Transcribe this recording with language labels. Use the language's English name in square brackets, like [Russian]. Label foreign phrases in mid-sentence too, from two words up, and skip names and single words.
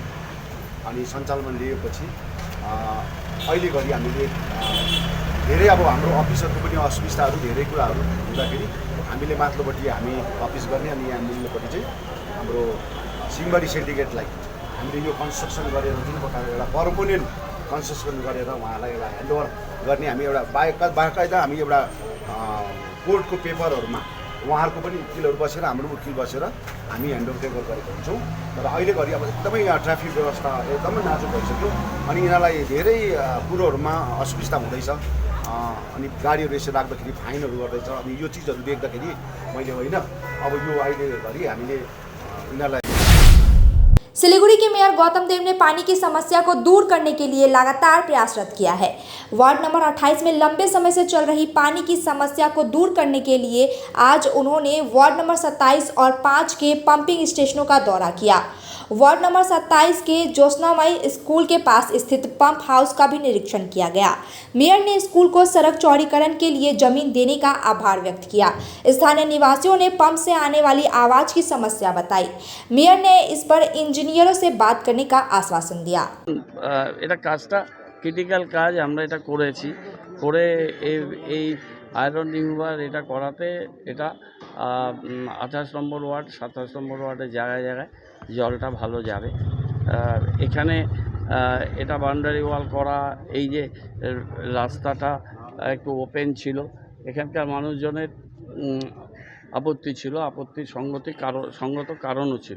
[Nepali] अनि सञ्चालनमा लिएपछि अहिले घरि हामीले धेरै अब हाम्रो अफिसहरूको पनि असुविधाहरू धेरै कुराहरू हुँदाखेरि हामीले माथिल्लोपट्टि हामी अफिस गर्ने अनि यहाँ मुनिल्लोपट्टि चाहिँ हाम्रो सिंहमारी सिन्डिकेटलाई हामीले यो कन्स्ट्रक्सन गरेर जुन प्रकारको एउटा [English] permanent construction [Nepali] गरेर उहाँलाई एउटा ह्यान्डओभर गर्ने हामी एउटा बाकायदा हामी एउटा कोर्टको पेपरहरूमा उहाँहरूको पनि वकिलहरू बसेर हाम्रो वकिल बसेर हामी ह्यान्डओभर गरेको हुन्छौँ। तर अहिले घरि अब एकदमै यहाँ ट्राफिक व्यवस्था एकदमै नाजुक भइसक्यो अनि यिनीहरूलाई धेरै कुरोहरूमा असुविधा हुँदैछ। अनि गाडीहरू यसो राख्दाखेरि फाइनहरू गर्दैछ। अनि यो चिजहरू देख्दाखेरि मैले होइन अब यो अहिले घरि हामीले यिनीहरूलाई। [Hindi] सिलीगुड़ी के मेयर गौतम देव ने पानी की समस्या को दूर करने के लिए लगातार प्रयासरत किया है। वार्ड नंबर 28 में लंबे समय से चल रही पानी की समस्या को दूर करने के लिए आज उन्होंने वार्ड नंबर 27 और 5 के पंपिंग स्टेशनों का दौरा किया। वार्ड नंबर 27 के ज्योत्सनामयी स्कूल के पास स्थित पंप हाउस का भी निरीक्षण किया गया। मेयर ने स्कूल को सड़क चौड़ीकरण के लिए जमीन देने का आभार व्यक्त किया। स्थानीय निवासियों ने पंप से आने वाली आवाज की समस्या बताई। मेयर ने इस पर इंजीनियरों से बात करने का आश्वासन दिया। [Bangla] এটা কাজটা ক্রিটিক্যাল কাজ আমরা এটা করেছি করে এই [English] iron remover [Bangla] এটা করাতে এটা 28 নম্বর ওয়ার্ড 27 নম্বর ওয়ার্ডের জায়গায় জায়গায় জলটা ভালো যাবে। এখানে এটা [English] boundary wall [Bangla] করা, এই যে রাস্তাটা একটু ওপেন ছিল, এখানকার মানুষজনের আপত্তি ছিল, আপত্তির সঙ্গত কারণও ছিল।